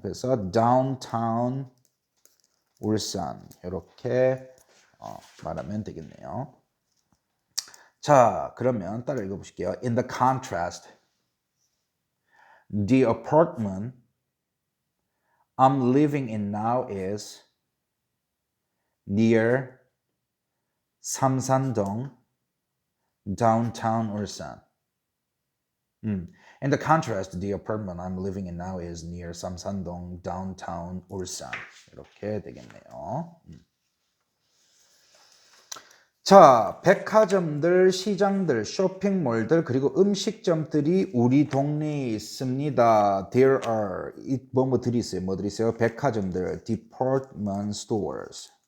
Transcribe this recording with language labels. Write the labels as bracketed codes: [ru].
[ko] 그래서 downtown 울산. 이렇게 말하면 되겠네요. 자, 그러면 따라 읽어보실게요. [en] In the contrast, the apartment I'm living in now is near 삼산동, downtown 울산. In the contrast, the apartment I'm living in now is near 삼산동, downtown 울산. [ko] 이렇게 되겠네요. 자, 백화점들, 시장들, 쇼핑몰들, 그리고 음식점들이 우리 동네에 있습니다. [en] There are, [ko] 뭐들이 있어요? 뭐들이 있어요? 백화점들, [en] department stores.